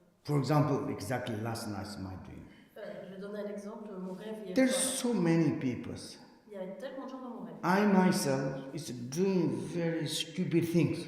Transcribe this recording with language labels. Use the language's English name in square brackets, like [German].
[English] for example, exactly last night's my dream. [French] Je vais donner un exemple, mon rêve hier [English] There's [French] soir. [English] so many people. [French] Il y avait tellement de gens dans mon rêve. [English] I myself is doing very stupid things,